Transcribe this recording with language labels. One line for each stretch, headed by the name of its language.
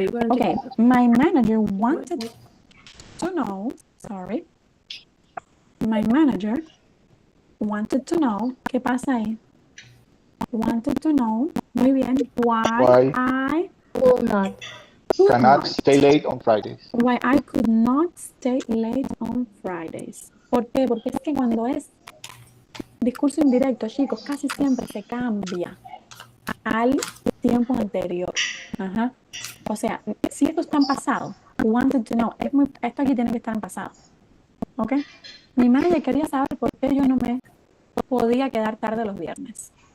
English: Okay, my manager wanted to know, sorry. My manager wanted to know,
Spanish: ¿qué pasa ahí?
English: Wanted to know,
Spanish: muy bien,
English: why I cannot stay late on Fridays. Why I could not stay late on Fridays.
Spanish: ¿Por qué? Porque es que cuando es discurso indirecto, chicos, casi siempre se cambia al tiempo anterior. O sea, si esto está en pasado,
English: wanted to know,
Spanish: esto aquí tiene que estar en pasado. ¿Ok? Mi madre quería saber por qué yo no me podía quedar tarde los viernes.